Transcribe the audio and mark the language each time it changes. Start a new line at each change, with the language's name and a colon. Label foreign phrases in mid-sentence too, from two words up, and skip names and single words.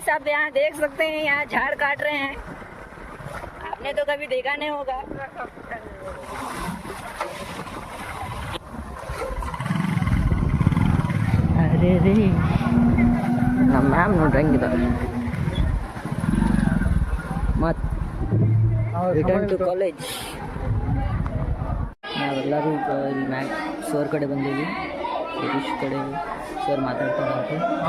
Hindi: आप यहाँ देख सकते हैं यहाँ झाड़ काट रहे हैं आपने तो कभी देखा नहीं होगा
Kannada: अरे रे ನಮ್ಮ ಮ್ಯಾಮ್ ನೋಡ್ರಿ ಹಂಗಿದ್ದಾರೆ ಮತ್
English: return to college
Kannada: ನಾವೆಲ್ಲರೂ ಇಲ್ಲಿ ಮ್ಯಾಕ್ ಸರ್ ಕಡೆ ಬಂದೀವಿ ಗಿರೀಶ್ ಕಡೆ ಸರ್ ಮಾತಾಡ್ತಾರೆ